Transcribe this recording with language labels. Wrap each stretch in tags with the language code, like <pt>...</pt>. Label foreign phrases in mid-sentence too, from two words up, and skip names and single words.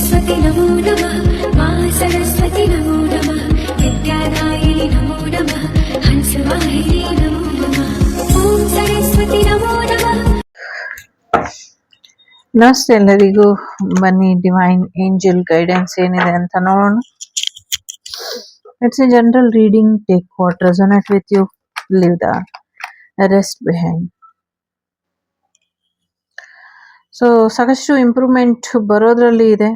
<sa>सरस्वती नमो नमः मा सरस्वती नमो नमः विद्यादायिनि नमो नमः हंसवाहिनी नमो नमः ॐ सरस्वती नमो नमः।</sa> <kn>ನಮಸ್ತೆ ಎಲ್ಲರಿಗೂ. ಬನ್ನಿ</kn> <en>divine angel guidance</en> <kn>ಏನಿದೆ ಅಂತ ನೋಡೋಣ.</kn> <en>It's a general reading. Take what resonate with you, leave the rest behind.</en> <kn>ಸೊ ಸಾಕಷ್ಟು ಇಂಪ್ರೂವ್ಮೆಂಟ್ ಬರೋದ್ರಲ್ಲಿ ಇದೆ.</kn>